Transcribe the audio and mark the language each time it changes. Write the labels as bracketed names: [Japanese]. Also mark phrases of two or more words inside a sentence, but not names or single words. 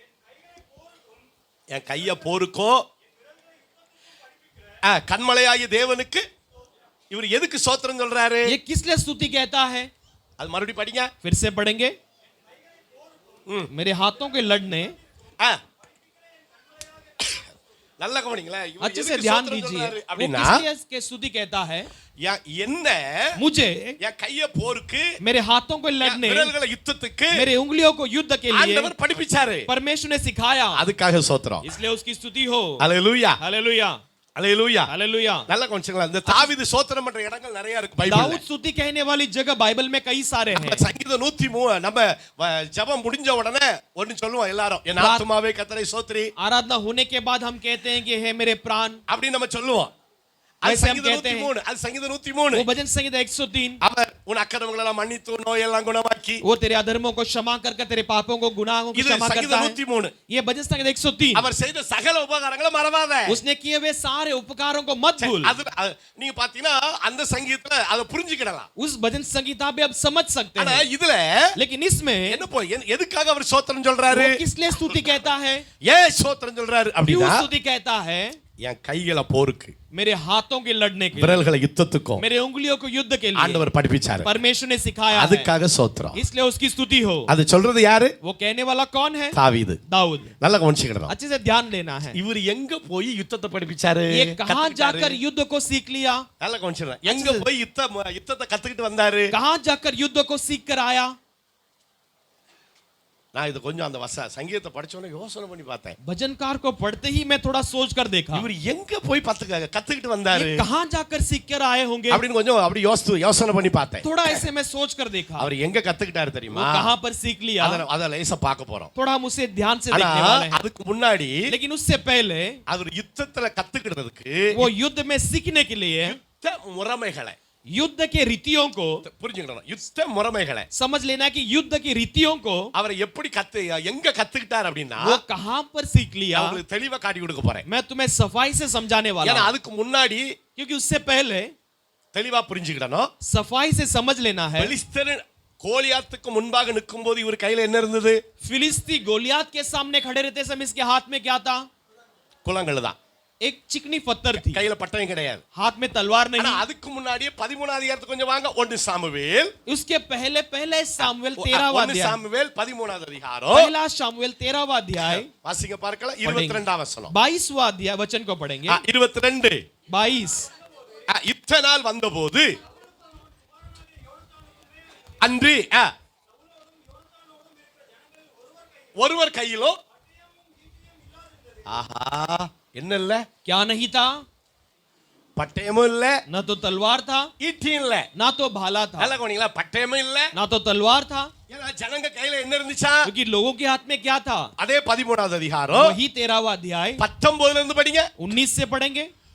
[Tamil] என் கைய போருக்கும் கண்மலையாகிய தேவனுக்கு இவர் எதுக்கு சோத்திரம் சொல்றாரு? [Hindi] ये किस लिए स्तुति कहता है? [Tamil] அது மறுபடியும் படிங்க. [Hindi] फिर से पढ़ेंगे मेरे हाथों के लड़ने. [Tamil] நல்ல கவனிங்களே. [Hindi] अच्छे से ध्यान दीजिए. वो किस लिए के स्तुति कहता है? [Tamil] என்ன [Hindi] मुझे [Tamil] என் கைய போருக்கு [Hindi] मेरे हाथों को लड़ने [Tamil] விரல்களை யுத்தத்துக்கு [Hindi] मेरे उंगलियों को युद्ध के लिए [Tamil] ஆண்டவர் படிப்பிச்சாரு. [Hindi] परमेश्वर ने सिखाया. [Tamil] அதுக்காக சோத்திரம். [Hindi] इसलिए उसकी स्तुति हो. [Tamil] ஹalleluya [Hindi] हालेलुया [Tamil] ஹalleluya [Hindi] हालेलुया. [Tamil] நல்ல கவனிச்சுங்களா. இந்த தாவீது சோத்திரம் பண்ற இடங்கள் நிறைய இருக்கு பைபிள்ல. [Hindi] दाऊद स्तुति कहने वाली जगह बाइबल में कई सारे हैं. [Tamil] சங்கீதம் 103 நம்ம ஜெபம் முடிஞ்ச உடனே ஒன்னு சொல்லுவோம் எல்லாரும், என் ஆத்துமாவே கர்த்தரை ஸ்தோத்திரி. [Hindi] आराधना होने के बाद हम कहते हैं कि हे मेरे प्राण. [Tamil] அப்படி நம்ம சொல்லுவோம். அது [Hindi] वैसे हम [Tamil] சங்கீதம் [Hindi] कहते हैं. 103. [Tamil] அது சங்கீதம் 103. [Hindi] वो भजन संगीत 103. [Tamil] அவர் உன் அக்கிரமங்களை எல்லாம் மன்னித்து நோயெல்லாம் குணமாக்கி. [Hindi] वो तेरे अधर्मों को क्षमा कर तेरे पापों को गुनाहों को [Tamil] இது [Hindi] क्षमा करता [Tamil] சங்கீதம் [Hindi] है. 103. ये भजन संगीत 103. [Tamil] அவர் செய்த சகல உபகாரங்களை மறவாத. [Hindi] उसने किए हुए सारे उपकारों को मत भूल. [Tamil] அது நீங்க பாத்தீங்கன்னா அந்த சங்கீதத்துல அத புரிஞ்சிக்கலாம். [Hindi] उस भजन संगीता पे आप समझ सकते [Tamil] ஆனா [Hindi] हैं. [Tamil] இதுல [Hindi] लेकिन इसमें [Tamil] என்ன எதுக்காக அவர் சோத்திரம் சொல்றாரு? [Hindi] वो किस लिए स्तुति कहता है? [Tamil] ஏன் சோத்திரம் சொல்றாரு [Hindi] क्यों [Tamil] அப்படினா [Hindi] स्तुति कहता है? [Tamil] என் கைகளை போருக்கு [Hindi] मेरे हाथों के लड़ने के लिए, [Tamil] விரல்களை யுத்தத்துக்கும் [Hindi] मेरे उंगलियों को युद्ध के लिए [Tamil] ஆண்டவர் படிப்பிச்சாரு. [Hindi] परमेश्वर ने सिखाया है. [Tamil] அதுக்காக சோத்திரம். [Hindi] इसलिए उसकी स्तुति हो. [Tamil] அது சொல்றது யாரு? [Hindi] वो कहने वाला कौन है? [Tamil] தாவீது. [Hindi] दाऊद. [Tamil] நல்ல கவனிச்சுக்கணும். [Hindi] अच्छे से ध्यान देना है. [Tamil] இவர் எங்க போய் யுத்தத்தை படிப்பிச்சாரு? [Hindi] ये कहां जाकर युद्ध को सीख लिया? [Tamil] நல்ல கவனிச்சுக்கணும். எங்க போய் யுத்தத்தை கத்துக்கிட்டு வந்தாரு? [Hindi] कहां जाकर युद्ध को सीख कर आया? [Tamil] நான் இது கொஞ்சம் அந்த சங்கீதத்தை படிச்சோனே யோசனை பண்ணி பார்த்தேன். [Hindi] भजनकार को पढ़ते ही मैं थोड़ा सोच कर देखा. [Tamil] இவர் எங்க போய் கத்துக்கிட்டு வந்தாரு? [Hindi] ये कहां जाकर सीख कर आए होंगे? [Tamil] அப்படின்னு கொஞ்சம் அப்படி யோசனை பண்ணி பார்த்தேன். [Hindi] थोड़ा ऐसे मैं सोच कर देखा. [Tamil] அவர் எங்க கத்துக்கிட்டாரு [Hindi] वो [Tamil] தெரியுமா? [Hindi] कहां पर सीख लिया? [Tamil] அத லேசா பார்க்க போறோம். [Hindi] थोड़ा हम उसे ध्यान से [Tamil] ஆனா [Hindi] देखने वाले हैं. [Tamil] அதுக்கு முன்னாடி [Hindi] लेकिन उससे पहले [Tamil] அவர் யுத்தத்துல கத்துக்கிட்டதுக்கு [Hindi] वो युद्ध में सीखने के लिए [Tamil] யுத்த முறைமைகளை [Hindi] युद्ध के रीतियों को [Tamil] புரிஞ்சுக்கணும். யுத்த முறைமைகளை [Hindi] समझ लेना कि युद्ध की रीतियों को [Tamil] அவர் எப்படி எங்க கத்துக்கிட்டார் அப்படின்னா [Hindi] वो कहां पर सीख लिया [Tamil] உங்களுக்கு தெளிவா காட்டி கொடுக்க போறேன். [Hindi] मैं तुम्हें सफाई से समझाने वाला [Tamil] ஏன்னா [Hindi] हूं. [Tamil] அதுக்கு முன்னாடி [Hindi] क्योंकि उससे पहले [Tamil] தெளிவா புரிஞ்சுக்கிடணும். [Hindi] सफाई से समझ लेना है. [Tamil] பெலிஸ்தர் கோலியாத்துக்கு முன்பாக நிக்கும்போது இவர் கையில என்ன இருந்தது? [Hindi] फिलिस्ती गोलियात के सामने खड़े रहते समय इसके हाथ में क्या था? [Tamil] குளங்கள் தான். [Hindi] एक चिकनी पत्थर थी. [Tamil] கையில பட்டயம் கிடையாது. [Hindi] हाथ में तलवार [Tamil] ஆனா [Hindi] नहीं. [Tamil] அதுக்கு முன்னாடியே 13 அதிகாரத்துக்கு கொஞ்சம் வாங்க. 1 சாமுவேல் [Hindi] उसके पहले सामुएल 13वां 1 अध्याय. [Tamil] சாமுவேல் 13வது அதிகாரம். [Hindi] पहला सामुएल 13वां अध्याय. [Tamil] வாசிங்க பார்க்கலாம் 22ஆம் வசனம். [Hindi] 22वां अध्याय वचन को पढ़ेंगे. 22. 22. [Tamil] யுத்த நாள் வந்தபோது அன்று ஒருவர் கையிலோ ஆஹா என்ன இல்ல? [Hindi] क्या नहीं था? [Tamil] பட்டயமும் இல்ல, [Hindi] न तो तलवार था, [Tamil] ஈட்டியும் இல்ல. [Hindi] ना तो भाला था, [Tamil] நல்ல கவனிங்களா, பட்டயமும் இல்ல, [Hindi] ना तो तलवार था. [Tamil] ஏன்னா ஜனங்க கையில என்ன இருந்துச்சா? [Hindi] क्योंकि लोगों के हाथ में क्या था? [Tamil] அதே 13வது அதிகாரம் [Hindi] वही 13वां अध्याय [Tamil] 19ல இருந்து படிங்க. [Hindi] 19 से पढ़ेंगे.